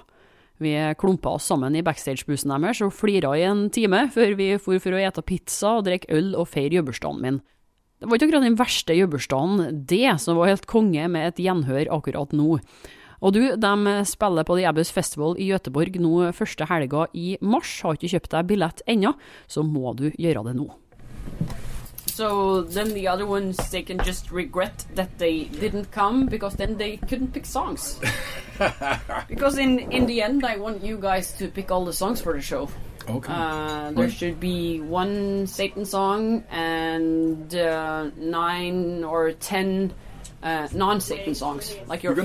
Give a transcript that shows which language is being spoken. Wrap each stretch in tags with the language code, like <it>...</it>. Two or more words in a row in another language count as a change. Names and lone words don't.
<no>Vi klumpa oss sammen i backstagebussen deres og flira i en time før vi for å ete pizza og drikke øl og feire jobbursdagen min. Det var ikke akkurat den verste jobbursdagen, det som var helt konge med et gjenhør akkurat nå. Og du, de spiller på The Abbey's Festival i Göteborg nå første helga i mars. Har ikke kjøpt deg billett ennå, så må du gjøre det nå.</no> <en>So then the other ones, they can just regret that they didn't come because then they couldn't pick songs. Because in the end, I want you guys to pick all the songs for the show. Okay. There should be one Satan song and 9 or 10 non-Satan songs, like your favorites.</en>